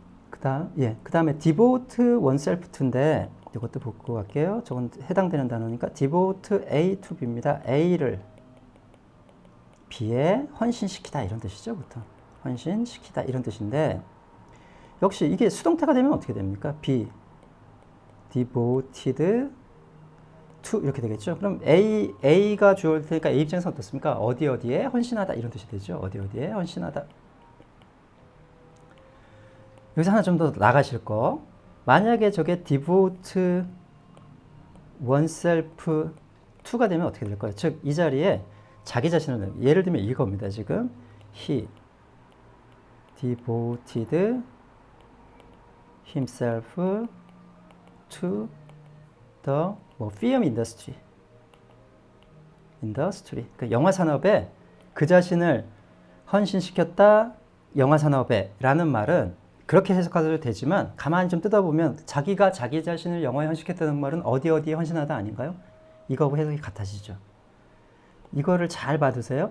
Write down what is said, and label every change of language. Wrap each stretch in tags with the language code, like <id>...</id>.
<ko>그 다음에</ko> <en>devote oneself to</en> <ko>인데, 이것도 보고 갈게요. 저건 해당되는 단어니까</ko> <en>devote A to B</en> <ko>입니다. A를 B에 헌신시키다 이런 뜻이죠. 보통 헌신시키다 이런 뜻인데, 역시 이게 수동태가 되면 어떻게 됩니까?</ko> <en>B devoted to</en> <ko>이렇게 되겠죠. 그럼 A가 주어일 테니까 A 입장에서 어떻습니까? 어디에 헌신하다 이런 뜻이 되죠. 어디에 헌신하다. 여기서 하나 좀 더 나가실 거. 만약에 저게</ko> <en>devote oneself to</en> <ko>가 되면 어떻게 될까요? 즉, 이 자리에 자기 자신을, 예를 들면 이겁니다.</ko> <en>지금 he devoted himself to the film industry.</en> <ko>그 영화 산업에 그 자신을 헌신시켰다. 영화 산업에 라는 말은 그렇게 해석하셔도 되지만, 가만히 좀 뜯어보면 자기가 자기 자신을 영화에 헌신시켰다는 말은 어디에 헌신하다 아닌가요? 이거하고 해석이 같아지죠. 이거를 잘 받으세요.</ko>